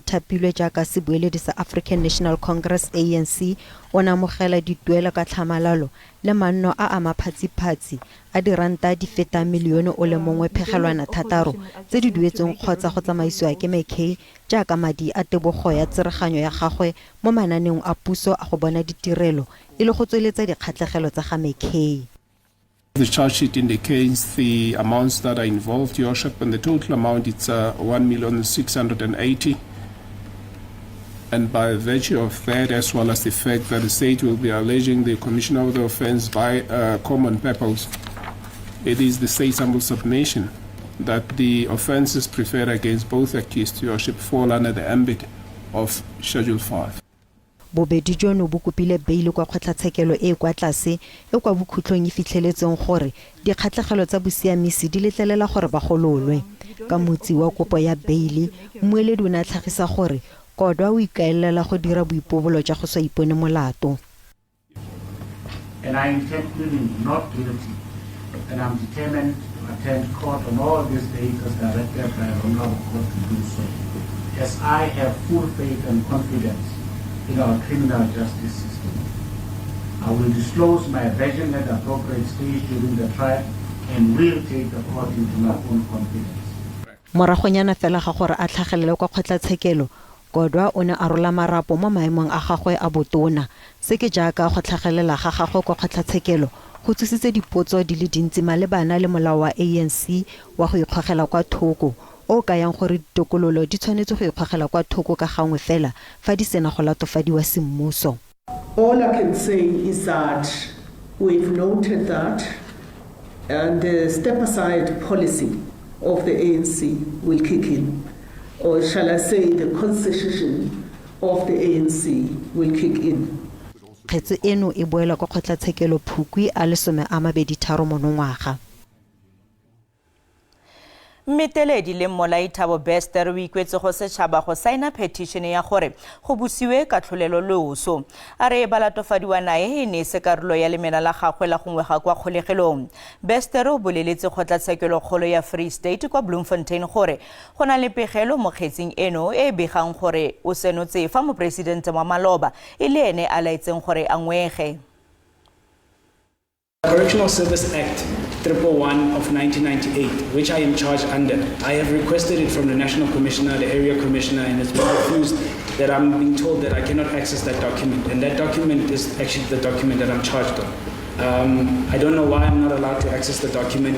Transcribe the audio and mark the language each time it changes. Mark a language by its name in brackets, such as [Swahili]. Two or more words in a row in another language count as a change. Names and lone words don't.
[Tswana] thapilwe jaaka sebueledi sa African National Congress ANC o ne amogela dituelo ka tlhamalalo le manno a maphatsiphatsi a diranta di feta milione o le mongwe phegelwana thataro tse di duetsweng kgotsa go tsamaisiwa ke McKay jaaka madi a tebogo ya tsereganyo ya gagwe mo mananeng a puso a go bona ditirelo e le go tsweletsa dikgatlhegelo tsa ga McKay. [English] The charge sheet indicates the amounts that are involved, Your Worship, and the total amount is 1,680,000. And by virtue of that, as well as the fact that the state will be alleging the commission of the offence by common purpose, it is the state's humble submission that the offences preferred against both accused, Your Worship, fall under the ambit of Schedule 5. [Tswana] Bobedi jono bo kopile beile kwa kgotlatshekelo e kwa tlase e kwa bokhutlong e fitlheletseng gore dikgatlhegelo tsa bosiamisi di letlelela gore ba gololwe. Ka motsi wa kopo ya beile, mmueledi o ne a tlhagisa gore Kodwa o ikaelela go dira boipobolo jwa go sa ipone molato. [English] And I intend pleading not guilty, and I'm determined to attend court on all these days as directed by a honorable court to do so, as I have full faith and confidence in our criminal justice system. I will disclose my version at the appropriate stage during the trial and will take the court into my own confidence. [Tswana] Moragonyana fela ga gore a tlhagelele kwa kgotlatshekelo, Kodwa o ne a rola marapo mo maemong a gagwe a botona se ke jaaka go tlhagelela ga gagwe kwa kgotlatshekelo go tsitsitse dipotso di le dintsi malebana le molao wa ANC wa go ikgogela kwa thoko o ka yang gore ditokololo di tshwanetse go ikgogela kwa thoko ka gangwe fela fa di sena go latofadiwa semmuso. [English] All I can say is that we've noted that and the step aside policy of the ANC will kick in, or shall I say the constitution of the ANC will kick in. [Tswana] Kgetso eno e boela kwa kgotlatshekelo Phukwi a le 23 monongwaga. Mmeteledi le Molaithabo Bester o ikwetse go setšhaba go saena petition ya gore go busiwe katlholelo loso. A re balatofadiwa nae e ne se karolo ya lemela la gagwe la go ngwega kwa kgolegelong. Bester o boleletse kgotlatshekelo kgolo ya Free State kwa Bloemfontein gore go na le pegelo mo kgetseng eno e begang gore o senotse fa mopresidente wa Maloba e le ene a laetseng gore a ngwege. [English] Correctional Service Act 111 of 1998, which I am charged under. I have requested it from the National Commissioner, the Area Commissioner, and it's been refused that I'm being told that I cannot access that document. And that document is actually the document that I'm charged on. I don't know why I'm not allowed to access the document.